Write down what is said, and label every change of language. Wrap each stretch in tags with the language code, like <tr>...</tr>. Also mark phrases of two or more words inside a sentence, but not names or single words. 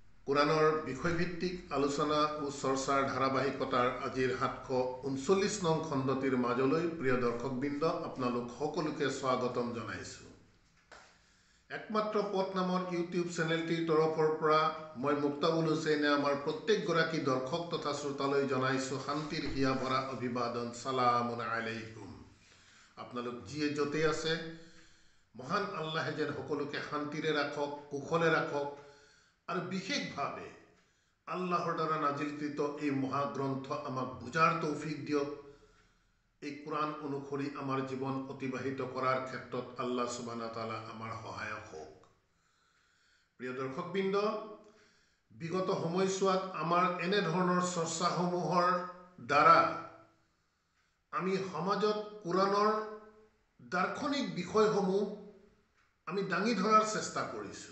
<as>কোরআনৰ বিষয়ভিত্তিক আলোচনা ও চৰ্চাৰ ধাৰাবাহিকতাৰ আজিৰ 739 নং খণ্ডটিৰ মাজলৈ প্ৰিয় দৰ্শকবৃন্দ আপোনালোক সকলোকে স্বাগতম জনাইছো। একমাত্ৰ পথ নামৰ ইউটিউব চেনেলটিৰ তৰফৰ পৰা মই মুক্তাবুল হুছেইনে আমাৰ প্ৰত্যেকগৰাকী দৰ্শক তথা শ্ৰোতালৈ জনাইছো শান্তিৰ হিয়া ভৰা অভিবাদন</as> <ar>سلامٌ عليكم.</ar> <as>আপোনালোক যিয়ে য'তে আছে মহান আল্লাহে যেন সকলোকে শান্তিৰে ৰাখক, কুশলে ৰাখক আৰু বিশেষভাৱে আল্লাহৰ দ্বাৰা নাজিলকৃত এই মহাগ্ৰন্থ আমাক বুজাৰ তৌফিক দিয়ক। এই কোরআন অনুসৰি আমাৰ জীৱন অতিবাহিত কৰাৰ ক্ষেত্ৰত</as> <ar>الله سبحانه وتعالى</ar> <as>আমাৰ সহায়ক হওক। প্ৰিয় দৰ্শকবৃন্দ, বিগত সময়ছোৱাত আমাৰ এনে ধৰণৰ চৰ্চাসমূহৰ দ্বাৰা আমি সমাজত কোরআনৰ দাৰ্শনিক বিষয়সমূহ আমি দাঙি ধৰাৰ চেষ্টা কৰিছোঁ।</as>